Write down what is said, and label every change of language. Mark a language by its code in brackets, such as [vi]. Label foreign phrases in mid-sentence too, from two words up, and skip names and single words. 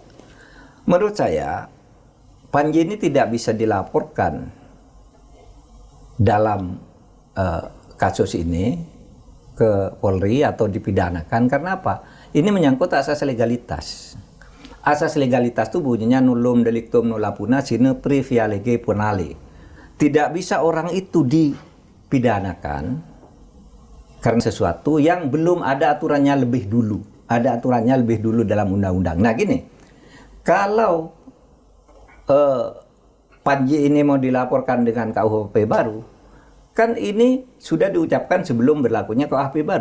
[id] Menurut saya, Panji ini tidak bisa dilaporkan dalam kasus ini ke Polri atau dipidanakan. Karena apa? Ini menyangkut asas legalitas. Asas legalitas itu bunyinya [la] nullum delictum nulla puna sine previa lege punale. [id] Tidak bisa orang itu dipidanakan karena sesuatu yang belum ada aturannya lebih dulu. Ada aturannya lebih dulu dalam undang-undang. Nah gini, kalau Panji ini mau dilaporkan dengan KUHP baru, kan ini sudah diucapkan sebelum berlakunya KUHP baru.